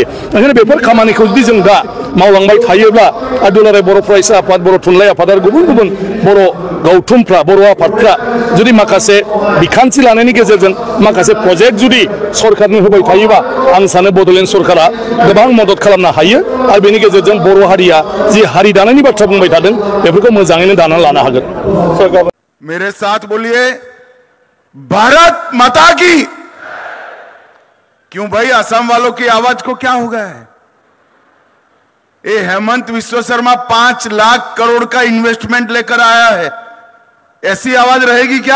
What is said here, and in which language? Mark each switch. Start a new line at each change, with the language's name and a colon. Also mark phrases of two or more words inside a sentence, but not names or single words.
Bodo: ओंखायनो बेफोर खामानिखौ जुदि जों दा मावलांबाय थायोब्ला आरो दुलाराय बर' फरायसा आफाद बर' थुनलाइ आफाद आरो गुबुन गुबुन बर' गौथुमफ्रा बर' आफादफ्रा जुदि माखासे बिखान्थि लानायनि गेजेरजों माखासे प्रजेक्ट जुदि सरकारनो होबाय थायोबा आं सानो बड'लेण्ड सरकारा गोबां मदद खालामनो हायो आरो बेनि गेजेरजों बर' हारिया जि हारि दानायनि बाथ्रा बुंबाय थादों बेफोरखौ मोजाङैनो दानानै लानो हागोन।
Hindi: मेरे साथ बोलिए भारत माता की। क्यों भाई असम वालों की आवाज को क्या हो गया है? ये हेमंत विश्व शर्मा 5 लाख करोड़ का इन्वेस्टमेंट लेकर आया है, ऐसी आवाज रहेगी क्या?